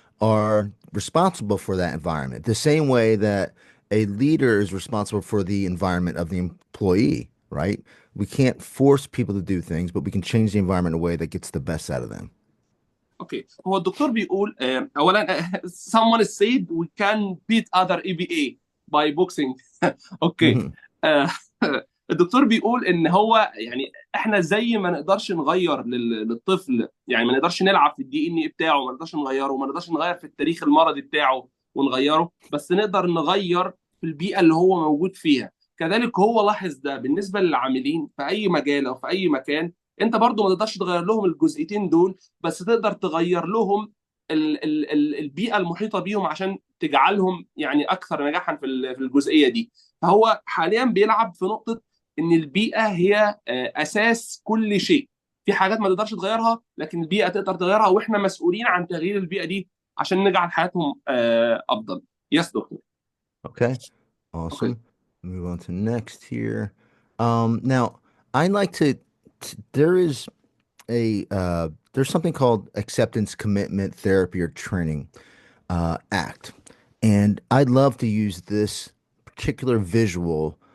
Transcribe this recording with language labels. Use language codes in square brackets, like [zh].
[en] are responsible for that environment, the same way that a leader is responsible for the environment of the employee, right? We can't force people to do things, but we can change the environment in a way that gets the best out of them. [ar] اوكي، هو الدكتور بيقول اولا [en] someone said we can beat other EBA by boxing. Okay. [ar] آه، الدكتور بيقول ان هو يعني احنا زي ما نقدرش نغير للطفل، يعني ما نقدرش نلعب في الدي ان اي بتاعه، ما نقدرش نغيره، ما نقدرش نغير في التاريخ المرضي بتاعه ونغيره، بس نقدر نغير في البيئة اللي هو موجود فيها. كذلك هو لاحظ ده بالنسبة للعاملين في اي مجال او في اي مكان. انت برضو ما تقدرش تغير لهم الجزئيتين دول، بس تقدر تغير لهم البيئة المحيطة بيهم عشان تجعلهم يعني اكثر نجاحا في الجزئية دي. فهو حاليا بيلعب في نقطة ان البيئة هي اساس كل شيء. في حاجات ما تقدرش تغيرها لكن البيئة تقدر تغيرها، واحنا مسؤولين عن تغيير البيئة دي عشان نجعل حياتهم افضل. [en] Yes doctor. Okay, okay. awesome. Move on to next here. Now I like there is there's something called acceptance commitment therapy or training act, and I'd love to use this particular visual.